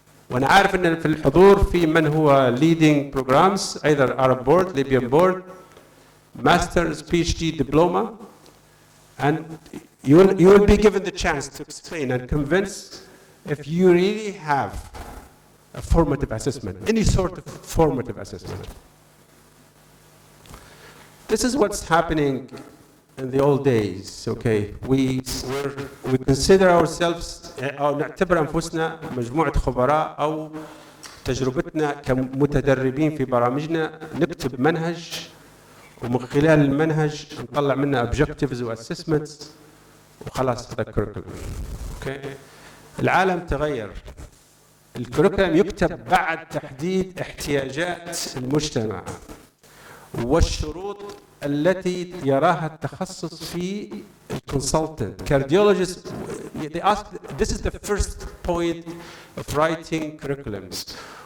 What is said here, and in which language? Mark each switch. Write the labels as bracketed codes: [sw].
[ar] وانا عارف ان في الحضور في من هو [en] leading programs either Arab board, Libyan board, master's, PhD, diploma, and you will be given the chance to explain and convince if you really have a formative assessment, any sort of formative assessment. This is what's happening in the old days, okay? We consider ourselves [ar] أو نعتبر أنفسنا مجموعة خبراء أو تجربتنا كمتدربين في برامجنا نكتب منهج ومن خلال المنهج نطلع منه objectives و assessments وخلاص هذا curriculum. Okay. العالم تغير. الكريكولم يكتب بعد تحديد احتياجات المجتمع والشروط التي يراها التخصص في consultant. [en] Cardiologists, they ask, this is the first point of writing curriculums.